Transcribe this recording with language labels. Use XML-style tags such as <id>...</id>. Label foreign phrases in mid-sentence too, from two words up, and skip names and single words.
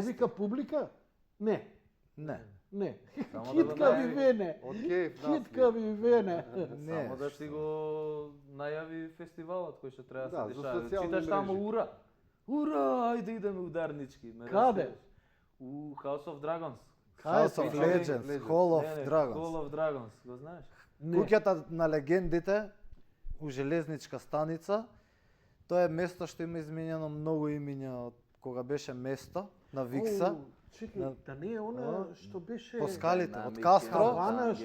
<mk>повика публика? Не, Не. не. Само да го Хитка ви најави. вене. Од Кејф Хитка ви вене. Не. Само да си го најави фестивалот кој што треба Да, да се за дешава. социјални Читаш таму мрежи. ура. Ура, ајде идеме ударнички. ме Каде? разбираш. У House of Dragons. House of ти? Legends, Hall of Не, не, Dragons. Hall of Dragons, го знаеш? Не. Куќата на легендите у железничка станица. Тоа е место што има изменено многу имиња од кога беше место на Викса. Оу, чекај, да не е она што беше... По скалите, На од Мики Кастро. Кавана Там</mk>